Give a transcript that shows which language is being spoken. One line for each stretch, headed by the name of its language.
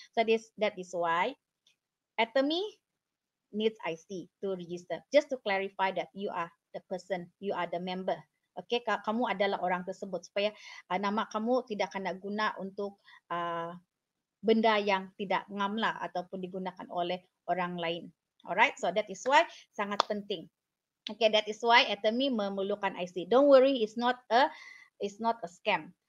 English: So that is why Atomy needs IC to register. Just to clarify that you are the person, you are the member.
Malay: Okay, kamu adalah orang tersebut supaya nama kamu tidak akan guna untuk benda yang tidak ngam lah ataupun digunakan oleh orang lain.
English: Alright, so that is why
Malay: sangat penting.
English: Okay, that is why Atomy memerlukan IC. Don't worry, it's not a scam.